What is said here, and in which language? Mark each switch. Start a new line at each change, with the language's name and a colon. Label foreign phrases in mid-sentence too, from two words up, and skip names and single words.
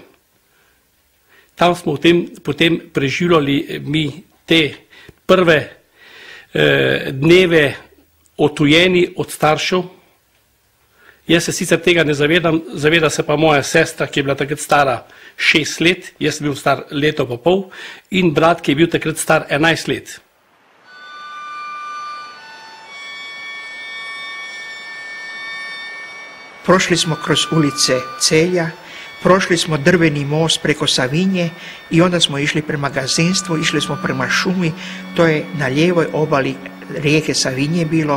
Slovenian: Tam smo potem preživljali mi te prve dneve odtujeni od staršev. Jaz se sicer tega ne zavedam, zaveda se pa moja sestra, ki je bila takrat stara 6 let, jaz sem bil star leto pa pol, in brat, ki je bil takrat star 11 let.
Croatian: Prošli smo kroz ulice Celja, prošli smo drveni most preko Savinje i onda smo išli prema gazdinstvu, išli smo prema šumi, to je na lijevoj obali rijeke Savinje bilo.